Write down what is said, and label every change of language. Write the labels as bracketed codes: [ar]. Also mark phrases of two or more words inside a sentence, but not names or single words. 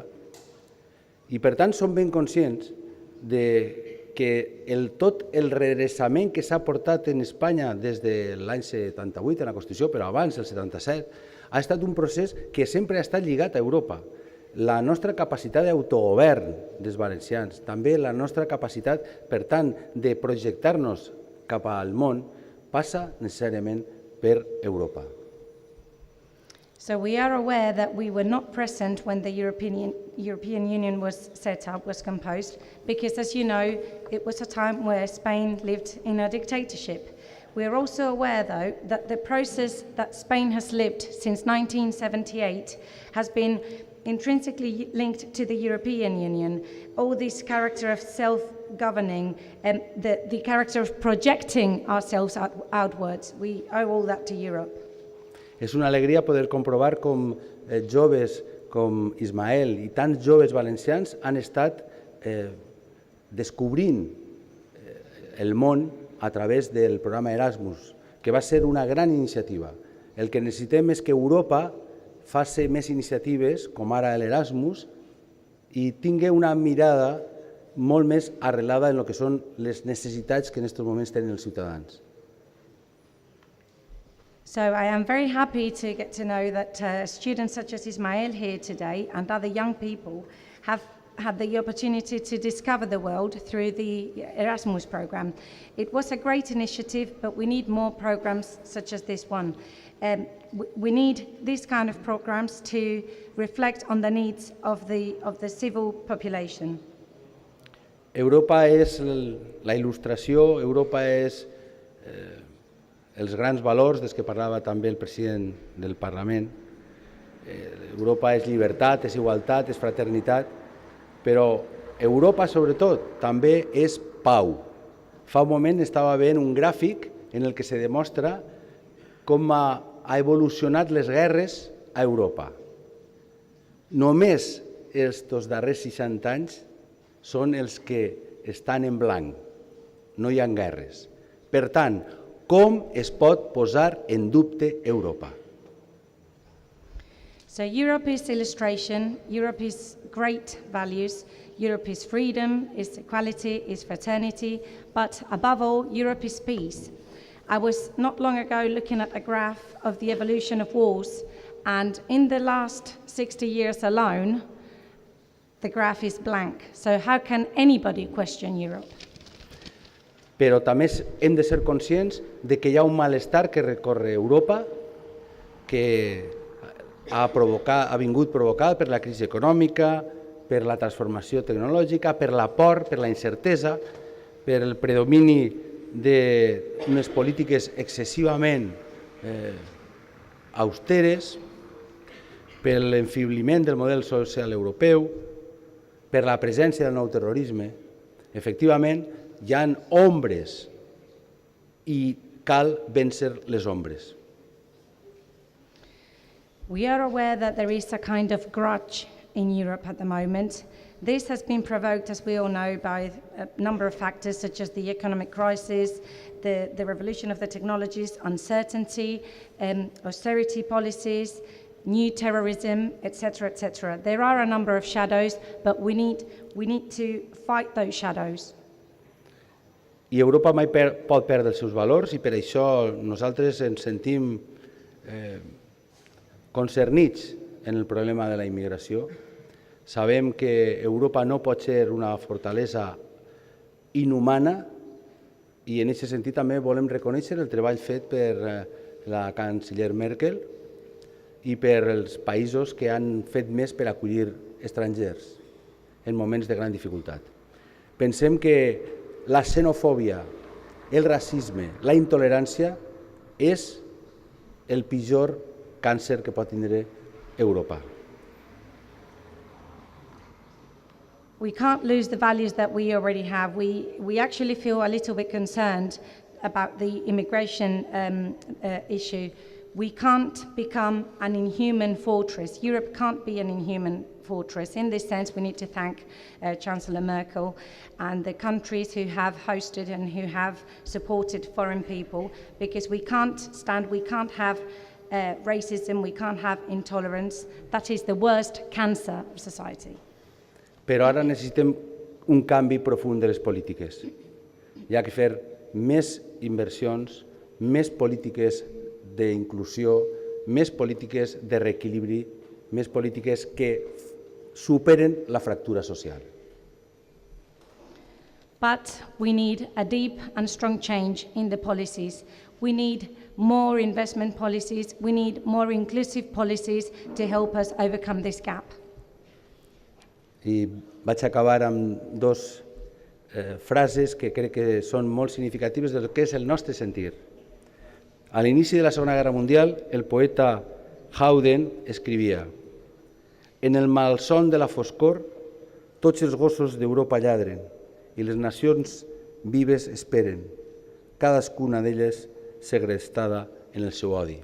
[ca] I per tant som ben conscients que tot el redreçament que s'ha portat en Espanya des de l'any 78 en la Constitució, però abans, el 77, ha estat un procés que sempre ha estat lligat a Europa. La nostra capacitat d'autogovern dels valencians, també la nostra capacitat, per tant, de projectar-nos cap al món, passa necessàriament per Europa. [en] So we are aware that we were not present when the European Union was set up, was composed, because, as you know, it was a time where Spain lived in a dictatorship. We are also aware, though, that the process that Spain has lived since 1978 has been intrinsically linked to the European Union. All this character of self-governing and the character of projecting ourselves outwards, we owe all that to Europe. [ca] És una alegria poder comprovar com joves com Ismael i tants joves valencians han estat descobrint el món a través del programa Erasmus, que va ser una gran iniciativa. El que necessitem és que Europa faci més iniciatives, com ara l'Erasmus, i tingui una mirada molt més arrelada en el que són les necessitats que en aquests moments tenen els ciutadans. [en] So I am very happy to get to know that students such as Ismail here today and other young people have had the opportunity to discover the world through the Erasmus program. It was a great initiative, but we need more programs such as this one. We need these kind of programs to reflect on the needs of the civil population. [ca] Europa és la il·lustració, Europa és els grans valors dels que parlava també el president del Parlament. Europa és llibertat, és igualtat, és fraternitat, però Europa, sobretot, també és pau. Fa un moment estava veient un gràfic en el que se demostra com ha evolucionat les guerres a Europa. Només els darrers 60 anys són els que estan en blanc, no hi ha guerres. Per tant, com es pot posar en dubte Europa? [en] So Europe is illustration, Europe is great values, Europe is freedom, is equality, is fraternity, but above all, Europe is peace. I was not long ago looking at a graph of the evolution of wars, and in the last 60 years alone, the graph is blank. So how can anybody question Europe? [ca] Però també hem de ser conscients de que hi ha un malestar que recorre Europa, que ha vingut provocat per la crisi econòmica, per la transformació tecnològica, per la por, per la incertesa, per el predomini d'unes polítiques excessivament austeres, per l'enfibliment del model social europeu, per la presència del nou terrorisme. Efectivament, hi ha ombres i cal vèncer les ombres. [en] We are aware that there is a kind of grudge in Europe at the moment. This has been provoked, as we all know, by a number of factors such as the economic crisis, the revolution of the technologies, uncertainty, austerity policies, new terrorism, etc., etc. There are a number of shadows, but we need to fight those shadows. [ca] I Europa mai pot perdre els seus valors i per això nosaltres ens sentim concernits en el problema de la immigració. Sabem que Europa no pot ser una fortalesa inhumana i en aquest sentit també volem reconèixer el treball fet per la canciller Merkel i per els països que han fet més per acollir estrangers en moments de gran dificultat. Pensem que la xenofòbia, el racisme, la intolerància és el pitjor càncer que pot tindre Europa. [en] We can't lose the values that we already have. We actually feel a little bit concerned about the immigration issue. We can't become an inhuman fortress. Europe can't be an inhuman fortress. In this sense, we need to thank Chancellor Merkel and the countries who have hosted and who have supported foreign people, because we can't have racism, we can't have intolerance. That is the worst cancer of society. [ca] Però ara necessitem un canvi profund de les polítiques. Hi ha que fer més inversions, més polítiques d'inclusió, més polítiques de reequilibri, més polítiques que superen la fractura social. [en] But we need a deep and strong change in the policies. We need more investment policies, we need more inclusive policies to help us overcome this gap. [ca] I vaig acabar amb dues frases que crec que són molt significatives del que és el nostre sentir. A l'inici de la Segona Guerra Mundial, el poeta Howden escrivia: «En el malson de la foscor, tots els gossos d'Europa lladren i les nacions vives esperen, cadascuna d'elles segrestada en el seu odi.